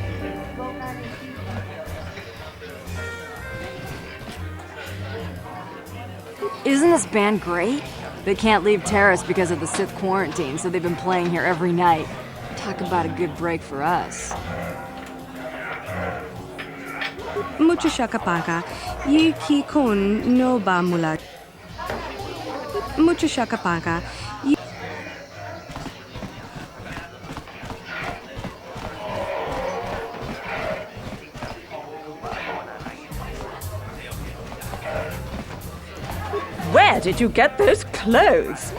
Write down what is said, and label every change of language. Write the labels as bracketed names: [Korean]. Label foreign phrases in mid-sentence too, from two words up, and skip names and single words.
[English] Isn't this band great? They can't leave Taris because of the Sith quarantine, so they've been playing here every night. Talk about a good break for us. Mucho shakapaka. Yi ki kun no ba mula. Mucho shakapaka. Where did you get those clothes?